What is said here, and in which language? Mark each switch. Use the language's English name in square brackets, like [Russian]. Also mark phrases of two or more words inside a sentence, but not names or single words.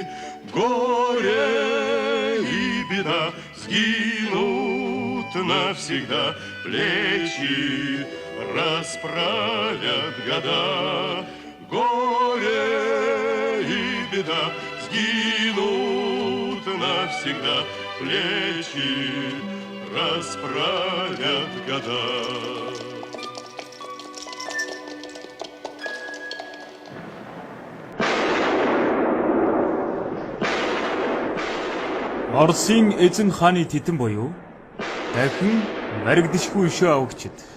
[Russian] Горе и беда сгинут навсегда, плечи расправят года. Горе и беда сгинут навсегда, плечи расправят года. [Mongolian] Оросын эзэн хааны титэн буюу дахин маригдшгүй шөө авагчид.